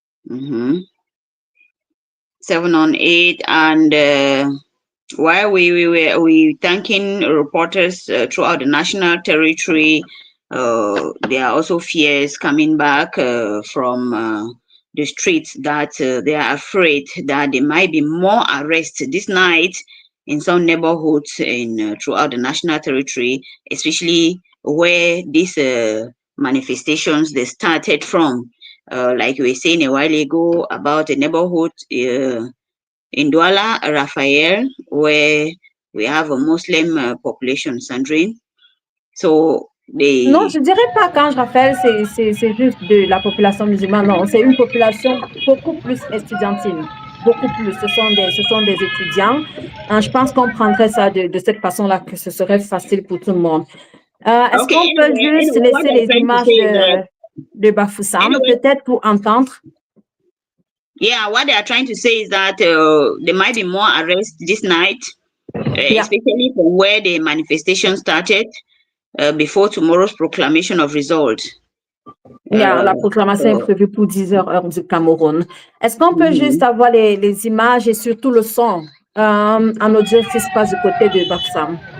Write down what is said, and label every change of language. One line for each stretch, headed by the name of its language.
English: 7 on 8, and while we thanking reporters throughout the national territory, there are also fears coming back from the streets that they are afraid that there might be more arrests this night in some neighborhoods throughout the national territory, especially where these manifestations they started from. Like we were saying a while ago about a neighborhood in Douala, Raphael, where we have a Muslim population, Sandrine. So they...
French: Non, je dirais pas quand je rappelle, c'est juste de la population musulmane. Non, c'est une population beaucoup plus estudiantine. Beaucoup plus. Ce sont des étudiants. Je pense qu'on prendrait ça de cette façon-là, que ce serait facile pour tout le monde. Est-ce qu'on peut juste laisser les images de Bafoussam, peut-être pour entendre?
English: Yeah, what they are trying to say is that there might be more arrests this night, especially from where the manifestation started before tomorrow's proclamation of results.
French: Yeah, la proclamation est prévue pour 10h heure du Cameroun. Est-ce qu'on peut juste avoir les images et surtout le son en audio qui se passe du côté de Bafoussam?